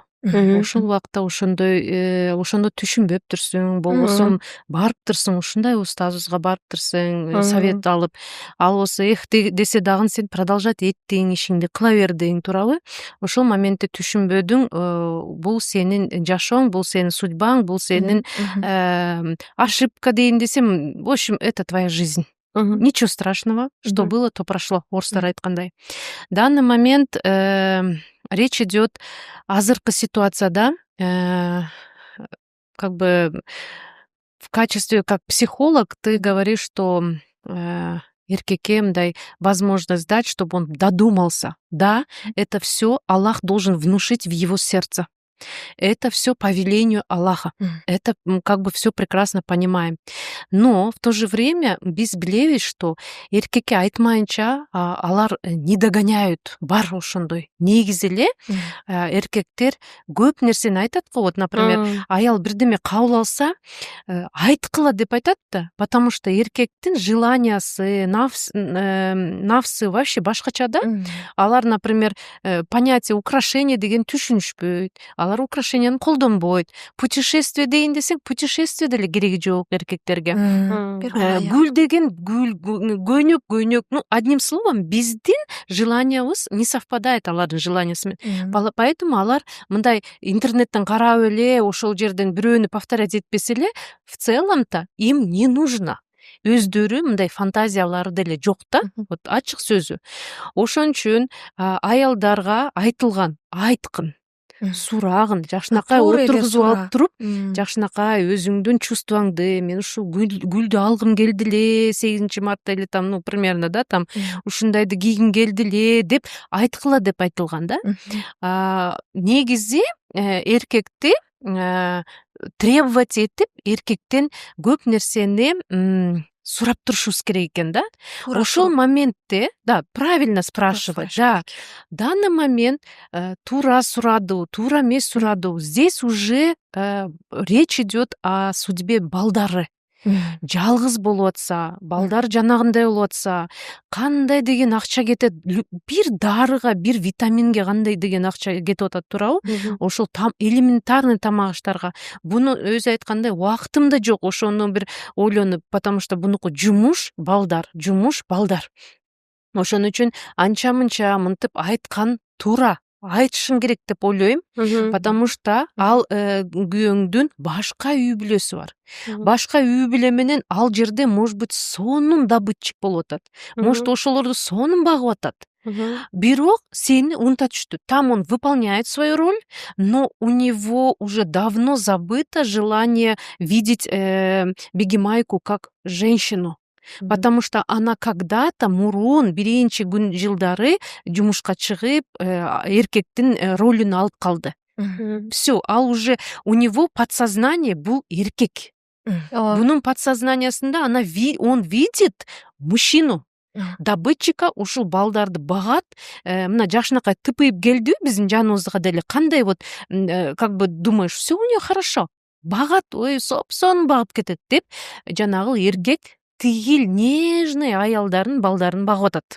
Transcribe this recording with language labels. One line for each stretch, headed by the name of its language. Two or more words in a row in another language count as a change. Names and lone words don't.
Kyrgyz: Ошол убакта ошондо түшүнбөптүрсүң, болбосо барыптырсың, ушундай устазыбызга барыптырсың, совет алып, ал болсо десе дагы сен продолжать эттиң, ишиңди кыла бердиң, туурабы? Ошол моментте түшүнбөдүң, бул сенин жашооң, бул сенин судьбаң, бул сенин ошибка дейин десем,
Russian: в общем, это твоя жизнь. Ничего страшного, что было, то прошло.
Kyrgyz: Орустар айткандай.
Russian: В данный момент речь идет
Kyrgyz: азыркы ситуацияда,
Russian: как бы в качестве как психолог ты говоришь, что
Kyrgyz: эркекке мындай
Russian: возможность дать, чтобы он додумался. Да, это все Аллах должен внушить в его сердце. Это все по велению Аллаха. Это как бы все прекрасно понимаем. Но в то же время
Kyrgyz: биз билебиз,
Russian: что
Kyrgyz: эркекке айтмайынча алар
Russian: не догоняют.
Kyrgyz: Бар ошондой. Негизи эле эркектер көп нерсени айтат го. Вот, например, аял бирдеме кабыл алса, айткыла деп айтат да. Потому что эркектин желаниясы, нафсы вообще башкача да. Алар, например, понятие украшение деген түшүнүшпөйт. Алар украшенияны колдонбойт. Путешествие дейин десек, путешествие деле кереги жок эркектерге. Гүл деген гүл, көйнөк.
Russian: Ну, одним словом,
Kyrgyz: биздин желаниябыз
Russian: не совпадает
Kyrgyz: алардын желаниясы менен. Поэтому алар мындай интернеттен карап эле, ошол жерден бирөөнү повторять этпесе эле,
Russian: в целом-то им не нужно.
Kyrgyz: Өздөрү мындай фантазиялары деле жок да. Вот ачык сөзү. Ошон үчүн аялдарга айтылган, айткын. сурагын жакшынакай Туура эле отургузуп сураа. алып туруп, жакшынакай өзүңдүн чувствоңду, мен ушу гүлдү алгым келди эле 8 мартта
Russian: или там, ну, примерно, да, там,
Kyrgyz: ушундайды кийгим келди эле деп айткыла деп айтылган, да. Негизи эркекти требовать этип, эркектен көп нерсени сурап турушубуз керек экен, да. Ошол моментте, да,
Russian: правильно спрашивать, да. Данный момент
Kyrgyz: туура сурадыбы, туура эмес сурадыбы.
Russian: Здесь уже речь идет о судьбе балдары.
Kyrgyz: Жалгыз болуп атса, балдар жанагындай болуп атса, кандай деген акча кетет, бир дарыга, бир витаминге кандай деген акча кетип атат, туурабы? Ошол элементарный тамак аштарга. Буну өзү айткандай, убактым да жок ошону бир ойлонуп,
Russian: потому что
Kyrgyz: бунуку жумуш балдар. Ошон үчүн анча-мынча мынтип айткан туура. Айтышың керек деп ойлойм,
Russian: потому что
Kyrgyz: ал күйөөңдүн башка үй бүлөсү бар. Башка үй бүлө менен ал жерде,
Russian: может быть,
Kyrgyz: сонун добытчик болуп атат. Может, ошолорду сонун багып атат. Бирок сени унута түштү.
Russian: Там он выполняет свою роль, но у него уже давно забыто желание видеть Бегимайку как женщину. Потому что она когда-то
Kyrgyz: мурун биринчи күн жылдары жумушка чыгып, эркектин ролун алып калды. Все, ал
Russian: уже у него подсознание
Kyrgyz: бул эркек. Бунун подсознаниясында
Russian: он видит мужчину.
Kyrgyz: Добытчика, ушул балдарды багат, мына жакшынакай тыпыйып келди биздин жаныбызга деле.
Russian: Кандай вот, как бы думаешь, все у нее хорошо.
Kyrgyz: Багат, ой, сопсон багып кетет деп, жанагы эркек тигил нежный аялдарын, балдарын багып атат.